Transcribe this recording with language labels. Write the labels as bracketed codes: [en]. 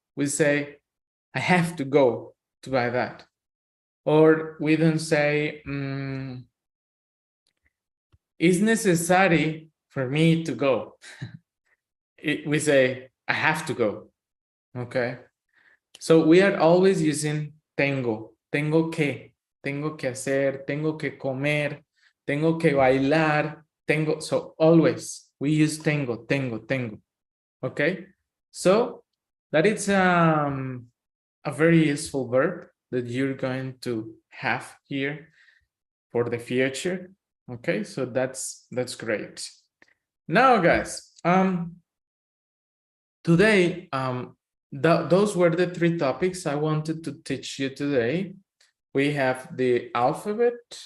[en] We say, I have to go to buy that. Or we don't say, it's necessary for me to go. We say, I have to go. Okay. So we are always using tengo. [es] Tengo que hacer, tengo que comer, tengo que bailar, tengo. [en] So always we use tengo. Okay. So that is a very useful verb that you're going to have here for the future. Okay, so that's great. Now, guys, today, those were the 3 topics I wanted to teach you today. We have the alphabet,